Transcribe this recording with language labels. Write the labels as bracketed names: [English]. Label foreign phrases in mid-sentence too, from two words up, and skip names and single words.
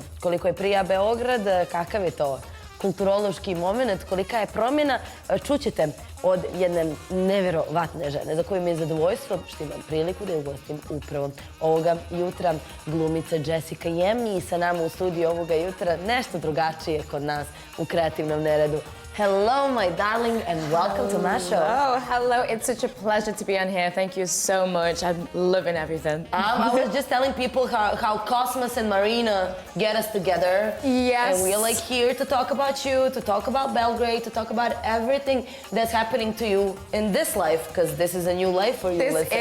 [Serbian] Koliko je prija Beograd, kakav je to kulturološki moment, kolika je promjena, čućete od jedne nevjerovatne žene za koju mi je zadovoljstvo što imam priliku da je ugostim upravo ovoga jutra, glumica Jessica Yemi sa nama u studiju ovoga jutra, nešto drugačije kod nas u kreativnom neredu. [English] Hello, my darling, and welcome to my show. Oh, hello. It's such a pleasure to be on here. Thank you so much. I'm loving everything. I was just telling people how Cosmos and Marina get us together. Yes. And we're like here to talk about you, to talk about Belgrade, to talk about everything that's happening to you in this life, because this is a new life for you.